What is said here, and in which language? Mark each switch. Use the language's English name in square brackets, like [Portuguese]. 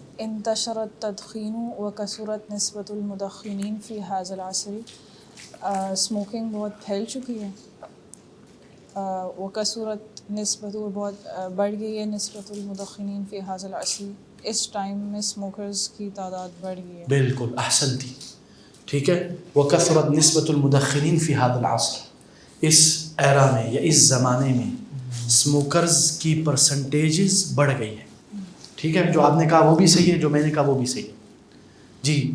[Arabic] انتشر التدخین وکثرت نسبت المدخنین فی هذا العصر. [Urdu] اسموکنگ بہت پھیل چکی ہے، [Arabic] وکثرت نسبت [Urdu] بہت بڑھ گئی ہے، [Arabic] نسبت المدخنین فی هذا العصر [Urdu] اس ٹائم میں اسموکرز کی تعداد بڑھ گئی ہے. بالکل احسنتی. ٹھیک ہے. [Arabic] وکثرت نسبت المدخنین فی هذا العصر. [Urdu] اس ایرا میں یا اس زمانے میں اسموکرز کی پرسنٹیجز بڑھ گئی ہے. ٹھیک ہے، جو آپ نے کہا وہ بھی صحیح ہے، جو میں نے کہا وہ بھی صحیح ہے جی.